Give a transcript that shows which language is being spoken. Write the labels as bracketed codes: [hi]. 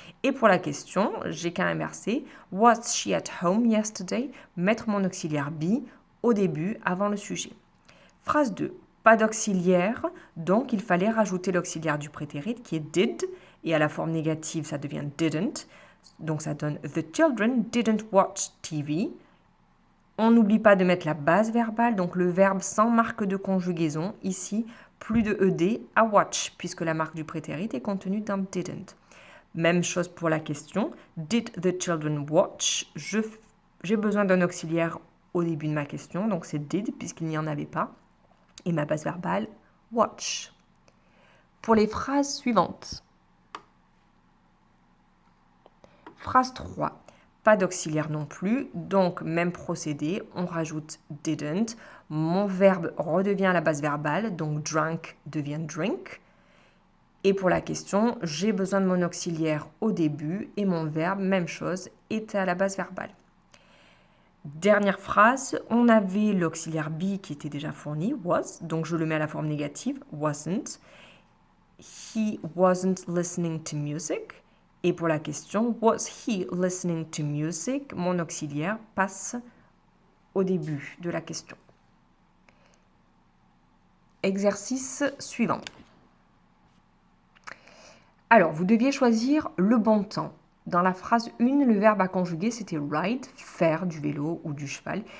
[fr] Et pour la question, j'ai qu'à inverser « [en] Was she at home yesterday ?» [fr] mettre mon auxiliaire be au début, avant le sujet. Phrase 2. Pas d'auxiliaire, donc il fallait rajouter l'auxiliaire du prétérit qui est did, et à la forme négative, ça devient didn't. Donc ça donne [en] The children didn't watch TV. [fr] On n'oublie pas de mettre la base verbale, donc le verbe sans marque de conjugaison, ici, plus de ed à watch, puisque la marque du prétérit est contenue dans didn't. Même chose pour la question, [en] did the children watch? [fr] J'ai besoin d'un auxiliaire au début de ma question, donc c'est did, puisqu'il n'y en avait pas. Et ma base verbale, watch. Pour les phrases suivantes. Phrase 3. Pas d'auxiliaire non plus, donc même procédé, on rajoute didn't. Mon verbe redevient à la base verbale, donc drank devient drink. Et pour la question, j'ai besoin de mon auxiliaire au début et mon verbe, même chose, est à la base verbale. Dernière phrase, on avait l'auxiliaire be qui était déjà fourni, was, donc je le mets à la forme négative, wasn't. [en] He wasn't listening to music. [fr] Et pour la question, [en] was he listening to music? [fr] Mon auxiliaire passe au début de la question. Exercice suivant. Alors, vous deviez choisir le bon temps. Dans la phrase 1, le verbe à conjuguer, c'était ride, faire du vélo ou du cheval.